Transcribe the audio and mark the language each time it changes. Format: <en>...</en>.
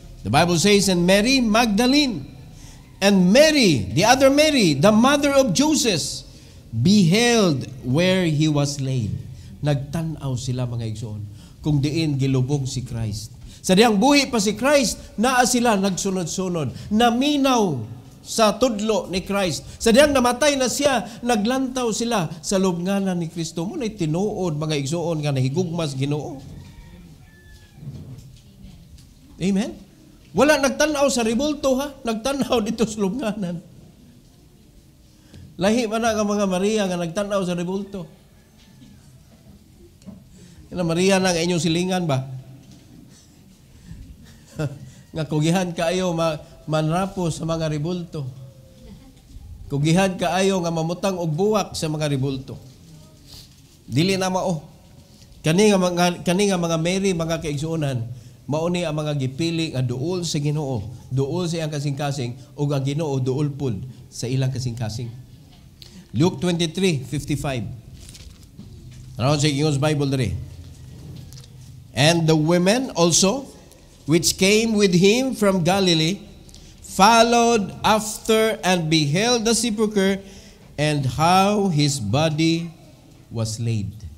<en>The Bible says, and Mary Magdalene, and Mary, the other Mary, the mother of Joseph, beheld where he was laid.</en> <ceb>Nagtanaw sila, mga igsoon, kung diin gilubong si Christ. Sa diyang buhi pa si Christ, naa sila nagsunod-sunod, naminaw sa tudlo ni Christ. Sa diyang namatay na siya, naglantaw sila sa lubnganan ni Kristo. Muna'y tinuod, mga igsoon, nga nahigugmas Ginoo. Amen? Wala nagtanaw sa ribulto, ha? Nagtanaw dito sa lubnganan. Lahi man nga mga Maria nga nagtanaw sa ribulto. Ina Maria na nga inyong silingan ba? Nga kugihan kaayo manrapo sa mga ribulto. Kugihan kaayo nga mamutang og buwak sa mga ribulto. Dili na mao. Kani nga mga Mary, mga kaigsuonan, mauni ang mga gipili nga duol sa Ginoo, duol sa iyang kasing-kasing, ug ang Ginoo duol pud sa ilang kasing-kasing. Luke 23:55. Tanaw sa King's Bible diri.</ceb> <en>And the women also, which came with him from Galilee, followed after and beheld the sepulchre and how his body was laid.</en>